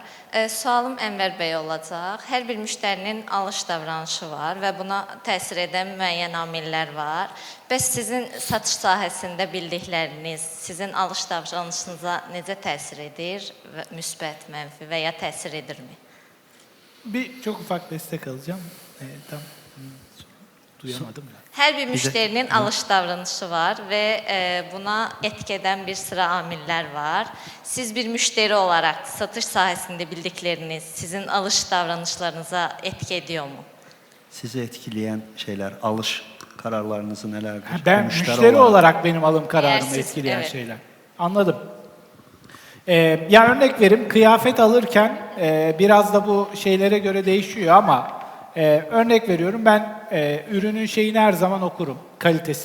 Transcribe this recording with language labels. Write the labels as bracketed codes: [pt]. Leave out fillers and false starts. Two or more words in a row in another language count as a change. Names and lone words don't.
[az] Sualım Ənvər bəy olacaq. Hər bir müştərinin alış davranışı var və buna təsir edən müəyyən amillər var. Bəs sizin satış sahəsində bildikləriniz sizin alış davranışınıza necə təsir edir? Müsbət, mənfi və ya təsir edirmi? [tr] Çok ufak destek alacağım. Tam duyamadım ya. [az] Hər bir müştərinin alış davranışı var və buna etki edən bir sıra amillər var. Siz bir müştəri olaraq satış sahəsində bildikləriniz sizin alış davranışlarınıza [tr] etki ediyor mu? [az] Sizi etkiləyən şeylər, alış kararlarınızı nələrdir? [tr] Ben müşteri olarak benim alım kararımı etkileyen evet. şeyler. Anladım. Ya örnek vereyim, kıyafet alırken biraz da bu şeylere göre değişiyor ama örnek veriyorum, ben ürünün şeyini her zaman okurum, kalitesini.